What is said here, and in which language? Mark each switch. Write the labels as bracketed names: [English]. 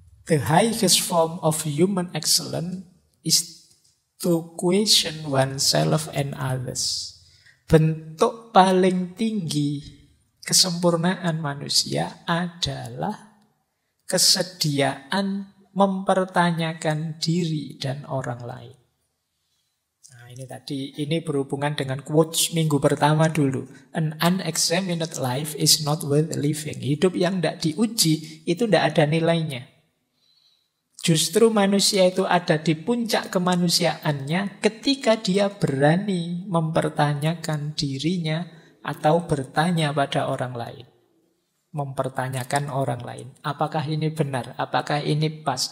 [English] The highest form of human excellence is to question oneself and others. [Indonesian] Bentuk paling tinggi kesempurnaan manusia adalah kesediaan mempertanyakan diri dan orang lain. Ini berhubungan dengan quotes minggu pertama dulu. [English] An unexamined life is not worth living. [Indonesian] Hidup yang tidak diuji itu tidak ada nilainya. Justru manusia itu ada di puncak kemanusiaannya ketika dia berani mempertanyakan dirinya atau bertanya pada orang lain. Mempertanyakan orang lain. Apakah ini benar? Apakah ini pas?